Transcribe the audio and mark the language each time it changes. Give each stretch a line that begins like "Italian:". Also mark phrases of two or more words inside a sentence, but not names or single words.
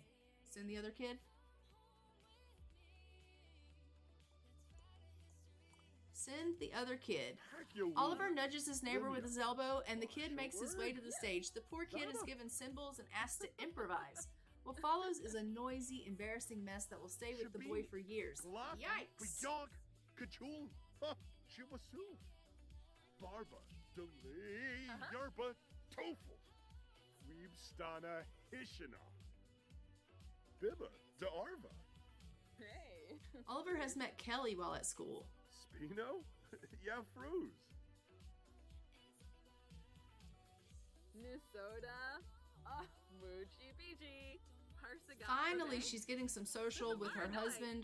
English: Send the other kid? Send the other kid. Heck, you Oliver will. nudges his neighbor with his elbow, and the kid makes his way to the Yeah. stage. The poor kid is given cymbals and asked to improvise. What follows is a noisy, embarrassing mess that will stay with the boy for years. Glad Yikes! Bejog, Kajul, Chiwasu, Barba, Delay, Yerba, Tofu, Weebstana, Hishina, Bibba, Arva, Hey. Oliver has met Kelly while at school. Spino, Yafruz. Nusoda. Oh, Moochie Beachy. Finally, she's getting some social with her husband.